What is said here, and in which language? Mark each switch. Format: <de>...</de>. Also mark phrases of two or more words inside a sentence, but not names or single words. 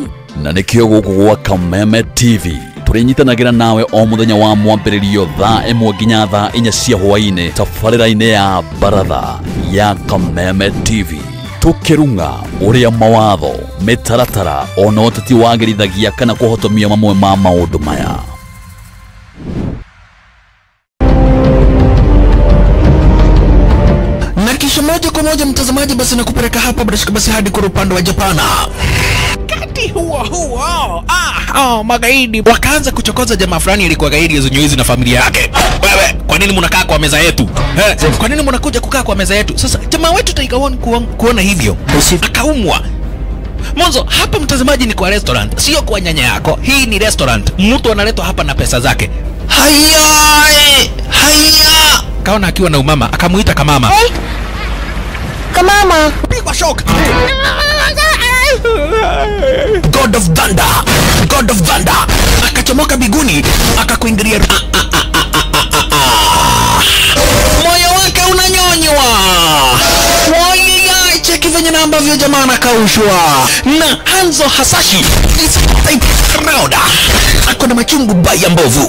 <ki>Na nĩkĩo gũkũ gwa Kameme TV tũrĩnyitanagĩra nawe o mũthenya wa mwambĩrĩrio thaa 1 nginya thaa 4 cia hwaĩ-inĩ tabarĩra-inĩ ya Baratha ya Kameme TV. Tukirunga ũrĩa mawatho, mĩtaratara ona ũteti wagĩrithagia kana kũhotomia mamwe ma maũndũ maya.</ki> <sw>na kisha moja kwa moja mtazamaji, basi nakupeleka hapa basi hadi kwa upande wa Japana. Kati huo magaidi wakaanza kuchokoza jamaa fulani alikuwa gaidi ya Zonyoizi na familia yake. Wewe, kwa nini mnakaa kwa meza yetu? Kwa nini mnakuja kukaa kwa meza yetu? Sasa jamaa wetu Tiger One kuona hivyo akaumwa. Mwanzo hapa mtazamaji ni kwa restaurant, sio kwa nyanya yako. Hii ni restaurant. Mtu analetwa hapa na pesa zake. Haya! Kaona akiwa na umama, akamuita kamama. Hey. Kamama, pigwa shock.</sw> <en>God of Thunder.</en> <sw>Akachomoka biguni, akakuingilia. Moyo wake unanyonywa. Cheki venye na ambavyo jamaa anakaushwa. Na Hanzo Hasashi Rauda ako na machungu baya mbovu.</sw>